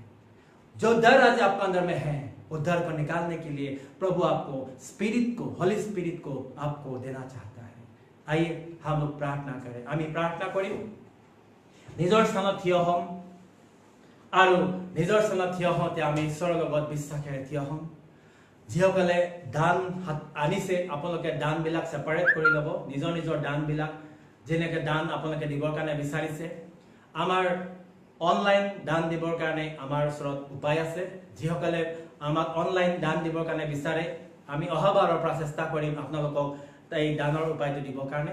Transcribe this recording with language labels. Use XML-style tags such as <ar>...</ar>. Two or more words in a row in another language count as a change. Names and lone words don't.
<hi>जो डर आज आपके अंदर में है, वो डर को निकालने के लिए प्रभु आपको स्पिरिट को,</hi> <en>Holy Spirit</en> <hi>को आपको देना चाहता है। आइए हम लोग प्रार्थना करें।</hi> <as>আমি প্ৰাৰ্থনা কৰি, নিজৰ স্থান থিয় হম, আৰু নিজৰ স্থান থিয় হৈ আমি ঈশ্বৰ লগত বিশ্বাসেৰে থিয় হম। যিসকলে দান আনিছে আপোনালোকে দানবিলাক সেপাৰেট কৰি ল'ব, নিজৰ নিজৰ দানবিলাক যেনেকৈ দান আপোনালোকে দিবৰ কাৰণে বিচাৰিছে। আমাৰ অনলাইন দান দিবৰ কাৰণে আমাৰ ওচৰত উপায় আছে। যিসকলে আমাক অনলাইন দান দিবৰ কাৰণে বিচাৰে, আমি অহাবাৰৰ পৰা চেষ্টা কৰিম আপোনালোকক এই দানৰ উপায়টো দিবৰ কাৰণে।</as>